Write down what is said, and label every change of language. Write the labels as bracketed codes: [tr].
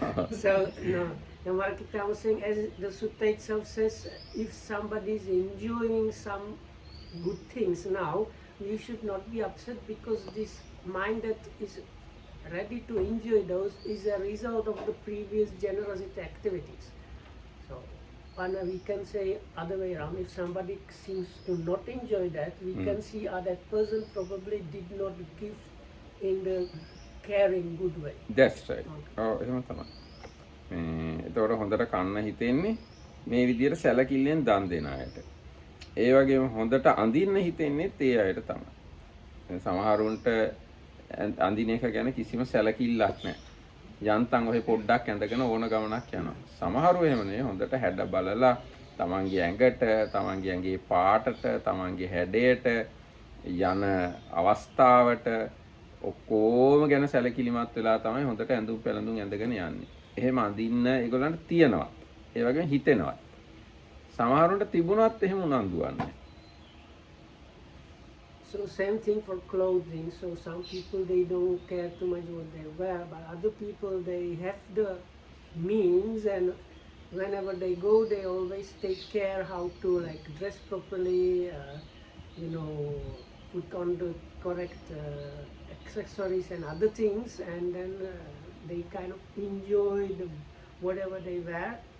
[en] So no, Dhammakya was saying, as the sutta itself says, if somebody is enjoying some good things now, you should not be upset because this mind that is ready to enjoy those is a result of the previous generosity activities. So, and we can say other way around. If somebody seems to not enjoy that, we can see that person probably did not give in the caring good way. That's right. [si] ඔව් එහෙම තමයි. එතකොට හොඳට කන්න හිතෙන්නේ මේ විදිහට සැලකිල්ලෙන් දන් දෙන අයට. ඒ වගේම හොඳට අඳින්න හිතෙන්නේත් ඒ අයට තමයි. සමහරුන්ට අඳින එක ගැන කිසිම සැලකිල්ලක් නැහැ. යන්තම් ඔහේ පොඩ්ඩක් ඇඳගෙන ඕන ගමනක් යනවා. සමහරු එහෙම නෙවෙයි හොඳට හැඩ බලලා තමන්ගේ ඇඟට, තමන්ගේ ඇඟේ පාටට, තමන්ගේ හැඩයට යන අවස්ථාවට ඔක්කොම ගැන සැලකිලිමත් වෙලා තමයි හොඳට ඇඳුම් පැළඳුම් ඇඳගෙන යන්නේ. එහෙම අඳින්න ඒගොල්ලන්ට තියෙනවා. ඒ වගේම හිතෙනවා. සමහරුන්ට තිබුණත් එහෙම උනන්දුවක් නැහැ. [en] So same thing for clothing. So some people they don't care too much what they wear, but other people they have the means, and whenever they go, they always take care how to like dress properly, you know, put on the correct accessories and other things, and then they kind of enjoy whatever they wear.